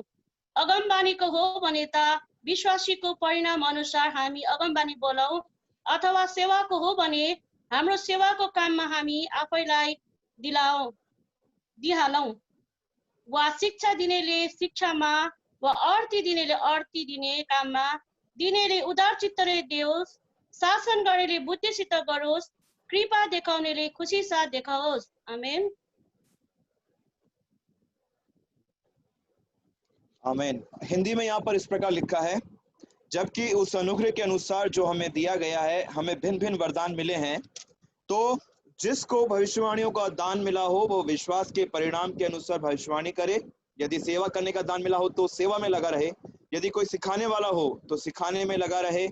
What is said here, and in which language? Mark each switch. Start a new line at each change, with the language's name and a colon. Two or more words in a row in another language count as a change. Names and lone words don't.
Nepali: अगमबानीको हो भने त विश्वासीको परिणाम अनुसार हामी अगमबानी बोलाऊ, अथवा सेवाको हो भने हाम्रो सेवाको काममा हामी आफैलाई दिहालौँ, वा शिक्षा दिनेले शिक्षामा, वा अर्ती दिनेले अर्ती दिने काममा, दिनेले उदार चित्तले देओस्, शासन गरेले बुद्धिसित गरोस्, कृपा देखाउनेले खुशी साथ देखाओस्। आमेन। आमेन।
Hindi: हिंदी में यहाँ पर इस प्रकार लिखा है, जबकि उस अनुग्रह के अनुसार जो हमें दिया गया है, हमें भिन्न भिन्न वरदान मिले हैं। तो जिसको भविष्यवाणियों का दान मिला हो वो विश्वास के परिणाम के अनुसार भविष्यवाणी करे। यदि सेवा करने का दान मिला हो तो सेवा में लगा रहे। यदि कोई सिखाने वाला हो तो सिखाने में लगा रहे।